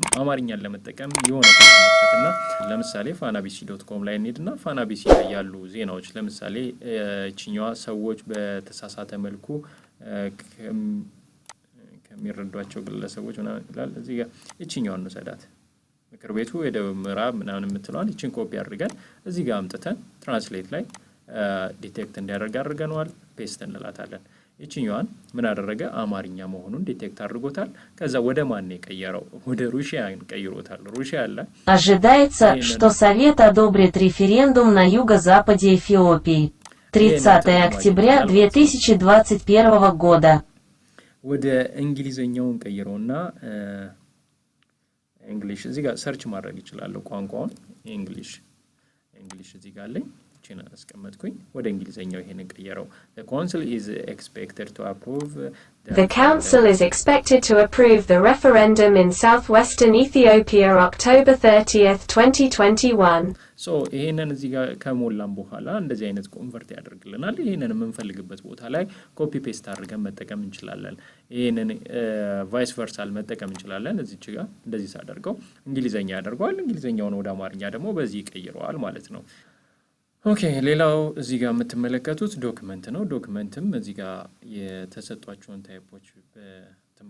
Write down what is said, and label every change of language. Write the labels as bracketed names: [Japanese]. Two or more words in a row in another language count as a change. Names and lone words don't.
[Amharic] አማርኛን ለመጠቀም የሆነ ተመለከተና ለምሳሌ fanabc.com ላይ እንሄድና fanabc ላይ ያሉ ዜናዎች ለምሳሌ እቺኛዋ ሰዎች በተሳሳተ መልኩ ከሚረዷቸው ግለሰቦች ይላል። እዚህ ጋር እቺኛዋን ነው ሰዳት ምክር ቤቱ የደቡብ ምዕራብ ምናምን የምትለዋን እቺን ኮፒ አድርገን እዚህ ጋር አምጥተን ትራንስሌት ላይ ዲቴክት እንዲያደርግ አድርገናል። ፔስት እንላታለን። እቺኛዋን ምን አደረገ? አማርኛ መሆኑን ዲቴክት አድርጎታል። ከዛ ወደ ማን የቀየረው? ወደ ሩሲያን ቀይሮታል። ሩሲያ አለ። [Russian] Ожидается, что Совет одобрит референдум на юго-западе Эфиопии 30 октября 2021 года [Amharic] ወደ እንግሊዘኛውን ቀይሮና እንግሊሽ እዚህ ጋር ሰርች ማድረግ ይችላል። ቋንቋውን እንግሊሽ እዚህ ጋር አለኝ። እቺን አስቀመጥኩኝ። ወደ እንግሊዘኛው ይሄንን ቀየረው። [English] The council is expected to approve the referendum in southwestern Ethiopia October 30th 2021 [Amharic] ይሄንን እዚህ ጋር ከሞላን በኋላ እንደዚህ አይነት ኮንቨርት ያደርግልናል። ይሄንን የምንፈልግበት ቦታ ላይ [English] copy paste [Amharic] አድርገን መጠቀም እንችላለን። ይሄንን [English] vice versal [Amharic] መጠቀም እንችላለን። እዚች ጋር እንደዚህ ሳደርገው እንግሊዘኛ ያደርገዋል። እንግሊዘኛውን ወደ አማርኛ ደግሞ በዚህ ይቀይረዋል ማለት ነው። ኦኬ ሌላው እዚህ ጋር የምትመለከቱት ዶክመንት ነው። ዶክመንትም እዚህ ጋር የተሰጧቸውን ታይፖች